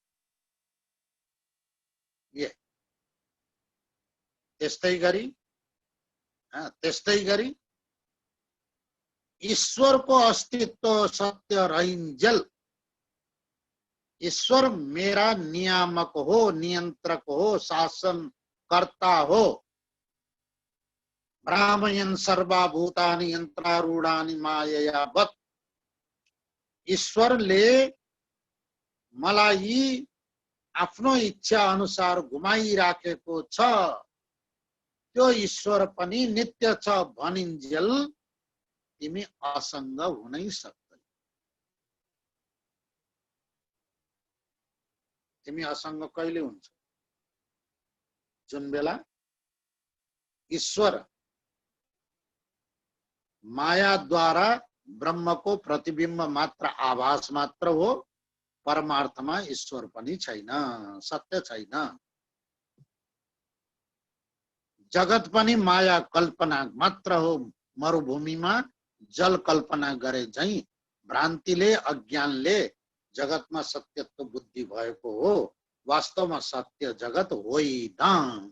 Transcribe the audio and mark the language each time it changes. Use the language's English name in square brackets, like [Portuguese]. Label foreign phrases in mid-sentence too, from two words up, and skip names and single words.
[Nepali] त्यस्तै गरी ईश्वरको अस्तित्व सत्य रहिन्जेल, ईश्वर मेरा नियामक हो, नियन्त्रक हो, शासनकर्ता हो, [Sanskrit] भ्रामयन् सर्वभूतानि यन्त्रारूढानि माययावत्, [Nepali] ईश्वरले मलाई आफ्नो इच्छा अनुसार घुमाइराखेको छ, त्यो ईश्वर पनि नित्य छ भनिन्जेल तिमी असंग हुनै सक्दैन। तिमी असंग कहिले हुन्छ? जुन बेला ईश्वर माया द्वारा ब्रह्म को प्रतिबिंब मात्र, आभास मात्र हो, परमार्थमा ईश्वर पनि छैन, सत्य छैन। जगत पनि माया कल्पना मात्र हो, मरुभूमिमा जल कल्पना गरे झै भ्रान्तिले अज्ञानले जगतमा सत्यत्व बुद्धि भएको हो, वास्तवमा सत्य जगत होइन।